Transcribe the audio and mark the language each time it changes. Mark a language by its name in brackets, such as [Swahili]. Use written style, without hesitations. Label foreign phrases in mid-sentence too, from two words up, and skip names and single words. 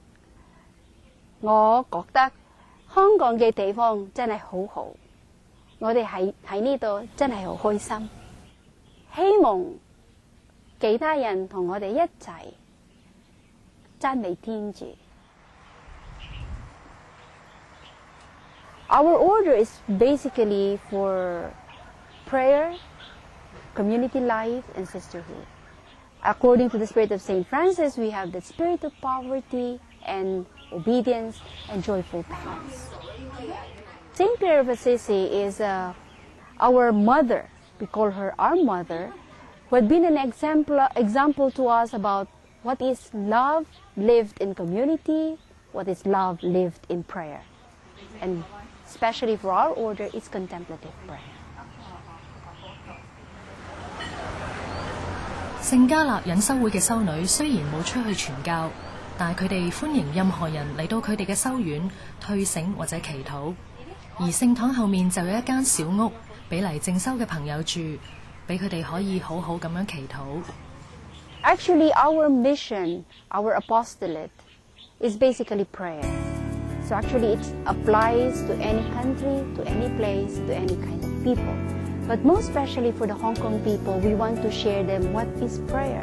[Cantonese] 我覺得香港嘅地方真係好好，我哋喺呢度真係好開心。希望其他人同我哋一齊讚美天主。 [English] Our order is basically for prayer, community life, and sisterhood. According to the spirit of St. Francis, we have the spirit of poverty and obedience and joyful penance. St. Clare of Assisi is our mother. We call her our mother, who had been an example to us about what is love lived in community, what is love lived in prayer. And especially for our order, it's contemplative prayer. [Cantonese] 聖加勒隱修會嘅修女雖然冇出去傳教，但係佢哋歡迎任何人嚟到佢哋嘅修院退省或者祈禱。而聖堂後面就有一間小屋，俾嚟靜修嘅朋友住，俾佢哋可以好好咁樣祈禱。 [English] Actually, our mission, our apostolate, is basically prayer. So actually, it applies to any country, to any place, to any kind of people. But most especially for the Hong Kong people, we want to share them what is prayer.